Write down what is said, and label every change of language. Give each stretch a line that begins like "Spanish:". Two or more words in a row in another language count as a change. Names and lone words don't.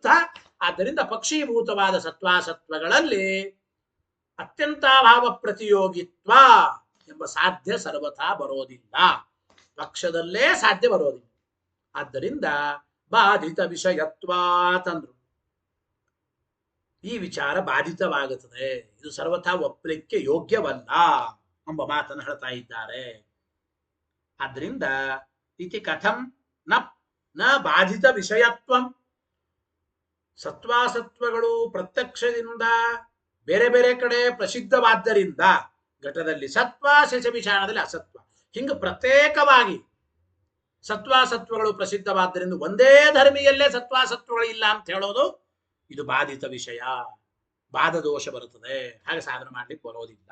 Kannada: ಆದ್ದರಿಂದ ಪಕ್ಷೀಭೂತವಾದ ಸತ್ವಾಸತ್ವಗಳಲ್ಲಿ ಅತ್ಯಂತಾಭಾವ ಪ್ರತಿಯೋಗಿತ್ವ ಎಂಬ ಸಾಧ್ಯ ಸರ್ವಥಾ ಬರೋದಿಲ್ಲ, ಪಕ್ಷದಲ್ಲೇ ಸಾಧ್ಯ ಬರೋದಿಲ್ಲ. ಆದ್ದರಿಂದ ಬಾಧಿತ ವಿಷಯತ್ವ ತಂದ್ರು. ಈ ವಿಚಾರ ಬಾಧಿತವಾಗುತ್ತದೆ. ಇದು ಸರ್ವಥಾ ಒಪ್ಪಲಿಕ್ಕೆ ಯೋಗ್ಯವಲ್ಲ ಎಂಬ ಮಾತನ್ನು ಹೇಳ್ತಾ ಇದ್ದಾರೆ. ಆದ್ರಿಂದ
Sanskrit: ಇತಿ ಕಥಂ ನ ನ ಬಾಧಿತ ವಿಷಯತ್ವಂ,
Kannada: ಸತ್ವಾಸತ್ವಗಳು ಪ್ರತ್ಯಕ್ಷದಿಂದ ಬೇರೆ ಬೇರೆ ಕಡೆ ಪ್ರಸಿದ್ಧವಾದ್ದರಿಂದ ಘಟದಲ್ಲಿ ಸತ್ವ, ಶೇಷವಿಷಾಣದಲ್ಲಿ ಅಸತ್ವ, ಹಿಂಗ ಪ್ರತ್ಯೇಕವಾಗಿ ಸತ್ವಾಸತ್ವಗಳು ಪ್ರಸಿದ್ಧವಾದ್ದರಿಂದ ಒಂದೇ ಧರ್ಮಿಯಲ್ಲೇ ಸತ್ವಾಸತ್ವಗಳು ಇಲ್ಲ ಅಂತ ಹೇಳೋದು ಇದು ಬಾಧಿತ ವಿಷಯ, ಬಾಧ ದೋಷ ಬರುತ್ತದೆ, ಹಾಗೆ ಸಾಧನೆ ಮಾಡ್ಲಿಕ್ಕೆ ಬರೋದಿಲ್ಲ.